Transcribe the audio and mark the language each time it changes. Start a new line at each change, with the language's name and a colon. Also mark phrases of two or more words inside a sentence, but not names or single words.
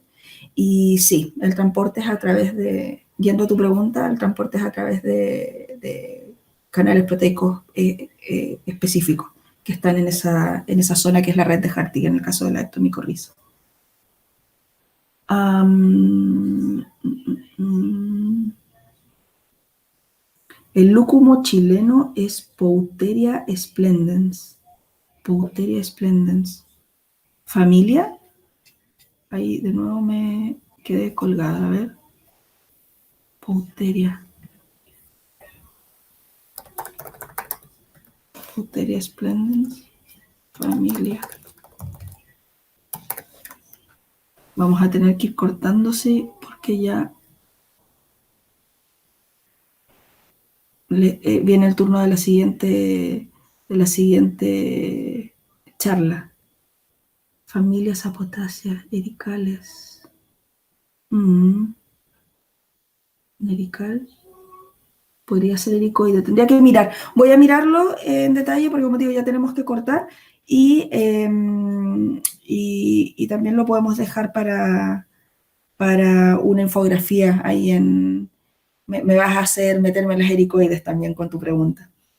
Spanish: Y sí, el transporte es a través yendo a tu pregunta, el transporte es a través de canales proteicos específicos que están en esa zona que es la red de Hartig en el caso de la ectomicorriza. El lúcumo chileno es Pouteria splendens. Pouteria splendens. ¿Familia? Ahí de nuevo me quedé colgada, a ver. Pouteria. Pouteria splendens. Familia. Vamos a tener que ir cortándose porque ya viene el turno de la siguiente charla. Familias apotáceas, ericales. Erical. Podría ser ericoide. Tendría que mirar. Voy a mirarlo en detalle porque, como digo, ya tenemos que cortar. Y también lo podemos dejar para una infografía ahí en... Me vas a hacer meterme en las ericoides también con tu pregunta.